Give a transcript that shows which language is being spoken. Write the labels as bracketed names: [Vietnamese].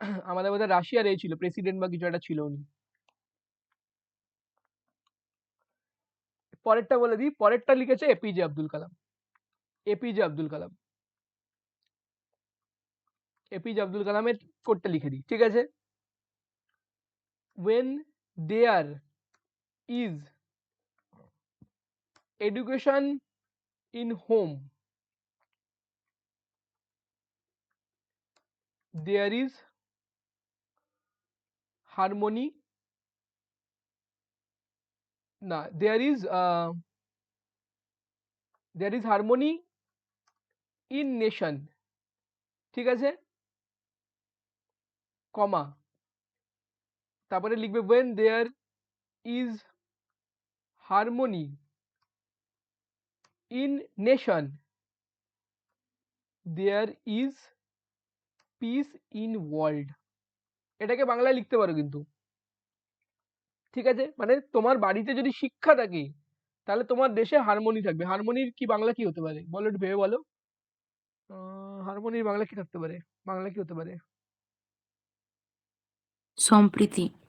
[Bangla] আমাদের বোধহয় রাশিয়ার এই ছিল প্রেসিডেন্ট বা কিছু একটা ছিল উনি। পরেরটা বলে দিই, পরেরটা লিখেছে APJ Abdul Kalam. APJ Abdul Kalam, APJ Abdul কালামের কোটটা লিখে দিই, ঠিক আছে? [English] when there is education in home, there is harmony, [Bangla] না, [English] there is harmony in nation, [Bangla] ঠিক আছে? কমা, তারপরে লিখবে [English] when there is harmony in nation, there is peace in world। [Bangla] এটাকে বাংলায় লিখতে পারো কিন্তু, ঠিক আছে? মানে তোমার বাড়িতে যদি শিক্ষা থাকে তাহলে তোমার দেশে হারমোনি থাকবে। হারমোনির কি বাংলা কি হতে পারে বলো, একটু ভেবে বলো। হারমোনির বাংলা কি থাকতে পারে? বাংলা কি হতে পারে? সম্প্রীতি।